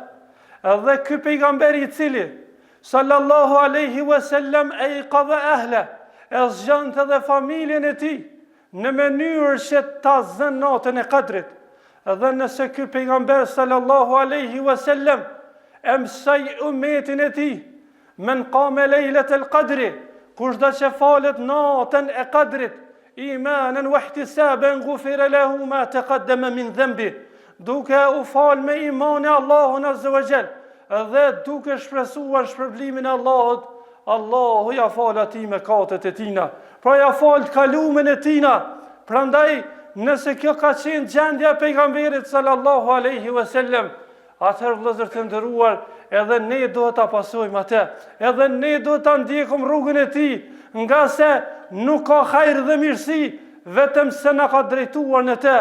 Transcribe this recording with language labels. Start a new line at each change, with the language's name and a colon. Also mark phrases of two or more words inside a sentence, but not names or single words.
Albanian: Edhe ky pejgamber I cili
Arabic: صلى الله عليه وسلم
Albanian: ai qadha ahla, e zgjante dhe familjen e tij në mënyrë që ta zënë natën e Kadrit. Edhe nëse ky pejgamber
Arabic: صلى الله عليه وسلم
Albanian: e mësoi ummetin e tij
Arabic: من قام ليلة القدر,
Albanian: kushdo që falet natën e Kadrit,
Arabic: إيمانا واحتسابا غفر له ما تقدم من ذنب,
Albanian: duke u fal me iman e Allahun
Arabic: عز وجل,
Albanian: dhe duke shpresuar shpërblimin e Allahut, Allahu ja fal atij mëkatet e tina. Pra ja fal të kalumen e tina. Prandaj, nëse kjo ka qenë gjendja pejgamberit
Arabic: صلى الله عليه وسلم,
Albanian: atëherë vëllezër të nderuar, edhe ne duhet ta pasojmë atë, edhe ne duhet ta ndjekim rrugën e tij, nga se nuk ka hajër dhe mirësi vetëm se na ka drejtuar në të.